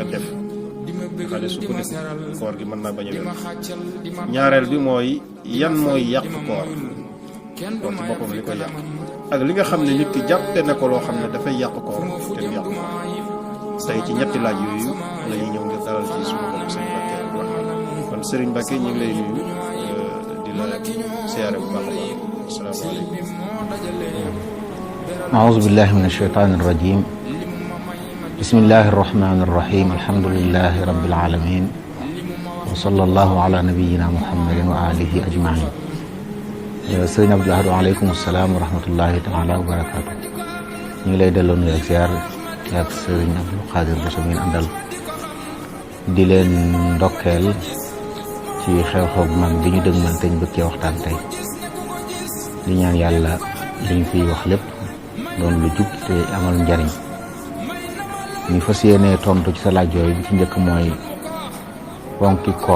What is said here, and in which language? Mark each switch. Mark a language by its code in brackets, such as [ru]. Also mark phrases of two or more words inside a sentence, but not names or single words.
[wo] def xam ne su ko def koor gi mën naa bañ a wér ñaareel bi mooy yan mooy yàq koor ci boppam li koy yàq ak li nga xam ne nit ki jàppe ne ko loo xam ne dafay yàq koor te du yàq tey ci ñetti laaj yooyu la ñuy ñëw ngir dalal ci suñu bopp Serigne Mbacke Abdourahmane kon Serigne Mbacke ñu ngi lay nuyu di la siyaare bu baax a baax asalaamaaleykum. [ar] أعوذ بالله من الشيطان الرجيم بسم الله الرحمن الرحيم الحمد لله رب العالمين وصلى الله على نبينا محمد وآله أجمعين sëriñ [wo] Abdou Lahad [ar] وعليكم السلام ورحمة الله تعالى وبركاته [wo] ñu ngi lay delloo nuyu ak ziar ak sëriñ Abdou Khadir Bousso ngeen àndal di leen ndokkeel ci xew-xew bu mag bi ñu dëgmal te ñu bëggee waxtaan tey di ñaan yàlla liñ fiy wax lépp doon lu jub te amal njariñ ñu fas yéene tontu ci sa laaj yooyu bi ci njëkk mooy ponki